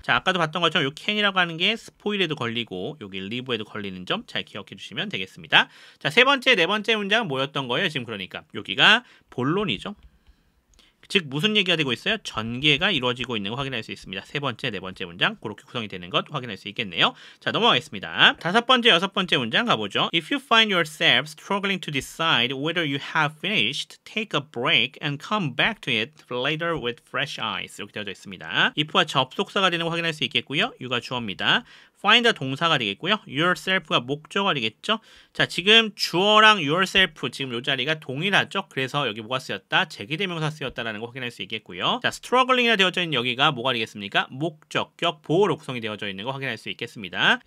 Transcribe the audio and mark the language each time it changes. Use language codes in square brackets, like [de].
[ko] 자, 아까도 봤던 것처럼 요 can이라고 하는 게 spoil에도 걸리고 여기 leave에도 걸리는 점 잘 기억해 주시면 되겠습니다. 자, 세 번째, 네 번째 문장은 뭐였던 거예요? 지금 그러니까 여기가 본론이죠. 즉 무슨 얘기가 되고 있어요? 전개가 이루어지고 있는 거 확인할 수 있습니다. 세 번째, 네 번째 문장 그렇게 구성이 되는 것 확인할 수 있겠네요. 자, 넘어가겠습니다. 다섯 번째, 여섯 번째 문장 가보죠. [en] If you find yourself struggling to decide whether you have finished, take a break and come back to it later with fresh eyes. [ko] 이렇게 되어져 있습니다. if와 접속사가 되는 거 확인할 수 있겠고요. you가 주어입니다. find 동사가 되겠고요. yourself가 목적어가 되겠죠. 자, 지금 주어랑 yourself 지금 이 자리가 동일하죠. 그래서 여기 뭐가 쓰였다? 제기대명사 쓰였다라는 거 확인할 수 있겠고요. 자, struggling이라 되어져 있는 여기가 뭐가 되겠습니까? 목적격 보호로 구성이 되어져 있는 거 확인할 수 있겠습니다.